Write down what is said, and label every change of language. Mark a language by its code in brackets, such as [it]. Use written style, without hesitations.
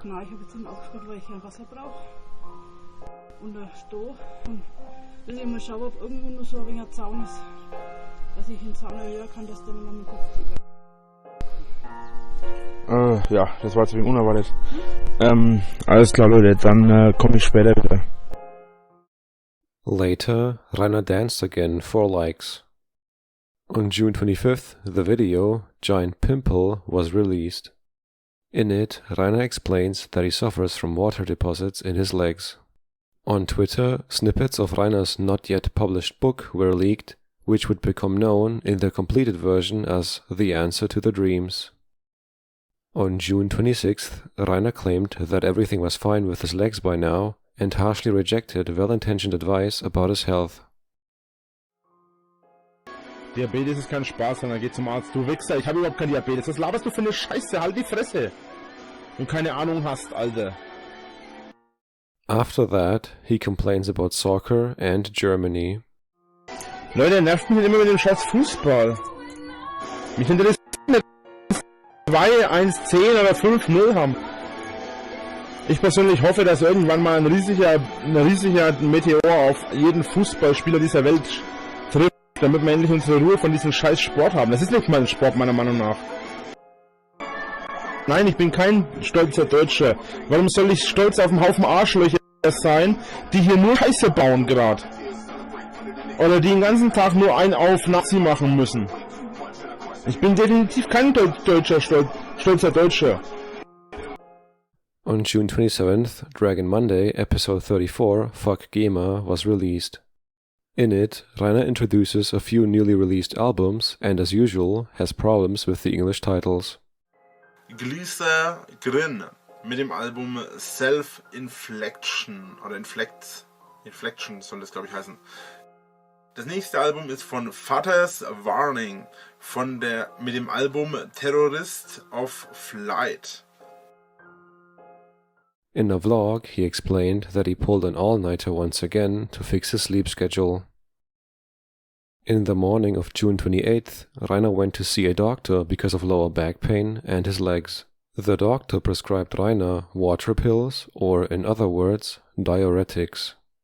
[de] Nein, ich habe jetzt aufgesperrt, weil ich kein Wasser brauche. Und da stehe und will ich mal schauen, ob irgendwo nur so ein wenig ein Zaun ist. Dass ich den Zaun erhöhen kann, dass der nicht mehr mit dem Kopf drüber. Ja, das war jetzt wegen unerwartet. Alles klar, Leute, dann komme ich später wieder. [en] Later, Rainer danced again for likes. On June 25th, the video Giant Pimple was released. In it, Rainer explains that he suffers from water deposits in his legs. On Twitter, snippets of Rainer's not yet published book were leaked, which would become known in the completed version as The Answer to the Dreams. On June 26th, Rainer claimed that everything was fine with his legs by now and harshly rejected well-intentioned advice about his health. [de] Diabetes ist kein Spaß, sondern geh zum Arzt. Du Wichser, ich habe überhaupt kein Diabetes. Was laberst du für eine Scheiße? Halt die Fresse. Wenn du keine Ahnung hast, Alter. [en] After that, he complains about soccer and Germany. [de] Leute, nervt mich nicht immer mit dem scheiß Fußball. Mich interessiert nicht 2, 1, 10 oder 5-0 haben. Ich persönlich hoffe, dass irgendwann mal ein riesiger Meteor auf jeden Fußballspieler dieser Welt trifft, damit wir endlich unsere Ruhe von diesem scheiß Sport haben. Das ist nicht mal ein Sport, meiner Meinung nach. Nein, ich bin kein stolzer Deutscher. Warum soll ich stolz auf einen Haufen Arschlöcher sein, die hier nur Scheiße bauen gerade? Oder die den ganzen Tag nur einen auf Nazi machen müssen. Ich bin definitiv kein stolzer Deutscher. [en] On June 27th, Dragon Monday, episode 34, Fuck Gamer, was released. In it, Rainer introduces a few newly released albums and, as usual, has problems with the English titles. [de] Glycer Grin mit dem Album Self-Inflection oder Inflection soll das, glaube ich, heißen. Das nächste Album ist von Vaters Warning mit dem Album Terrorist of Flight. [en] In a vlog, he explained that he pulled an all-nighter once again to fix his sleep schedule. In the morning of June 28th, Rainer went to see a doctor because of lower back pain and his legs. The doctor prescribed Rainer water pills, or in other words, diuretics.